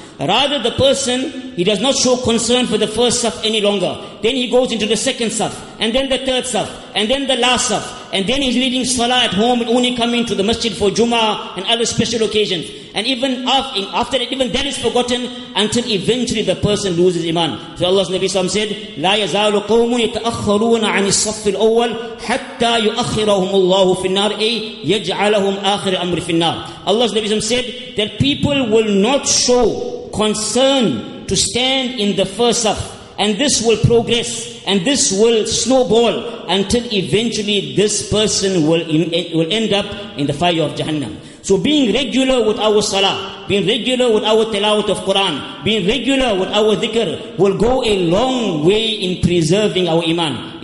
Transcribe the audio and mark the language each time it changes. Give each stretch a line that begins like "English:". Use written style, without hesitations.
English: Rather, the person, he does not show concern for the first saf any longer. Then he goes into the second saf, and then the third saf, and then the last saf, and then he's reading salah at home and only coming to the masjid for Jummah and other special occasions. And even after that, even that is forgotten until eventually the person loses iman.
Arabic: So Allah's Nabi Sallallahu said, لا يزال قوم يتأخرون عن الصف الأول حتى يؤخرهم الله في النار أي يجعلهم آخر أمر في النار.
English: Allah's Nabi Sallallahu said that people will not show concern to stand in the first saf, and this will progress and this will snowball until eventually this person will end up in the fire of Jahannam. So being regular with our salah, being regular with our tilawat of Quran, being regular with our dhikr will go a long way in preserving our iman.